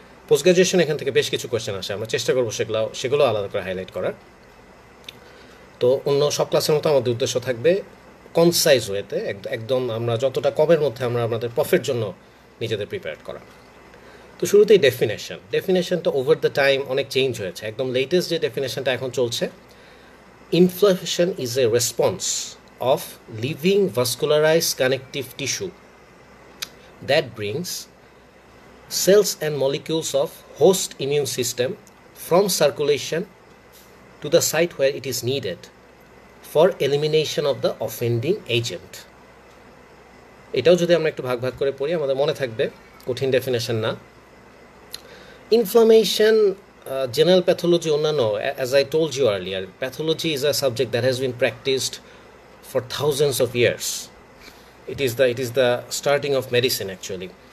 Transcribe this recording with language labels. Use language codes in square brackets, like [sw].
[bn] Post graduation এখান থেকে বেশ কিছু কোয়েশ্চেন আসে, আমরা চেষ্টা করবো সেগুলো আলাদা করে হাইলাইট করার। তো অন্য সব ক্লাসের মতো আমাদের উদ্দেশ্য থাকবে কনসাইজ ওয়েতে, একদম আমরা যতটা কমের মধ্যে আমরা আমাদের প্রফের জন্য নিজেদের প্রিপেয়ার করা। তো শুরুতেই ডেফিনেশনটা ওভার দ্য টাইম অনেক চেঞ্জ হয়েছে। একদম লেটেস্ট যে ডেফিনেশনটা এখন চলছে, [en] Inflammation is a response of living vascularize connective tissue that brings cells and molecules of host immune system from circulation to the site where it is needed for elimination of the offending agent. [bn] এটাও যদি আমরা একটু ভাগ ভাগ করে পড়ি আমাদের মনে থাকবে, কঠিন ডেফিনেশন না। [en] inflammation, general pathology, [bn] অন্যান্য, [en] As I told you earlier, pathology is a subject that has been practised for thousands of years. It is the starting of medicine actually.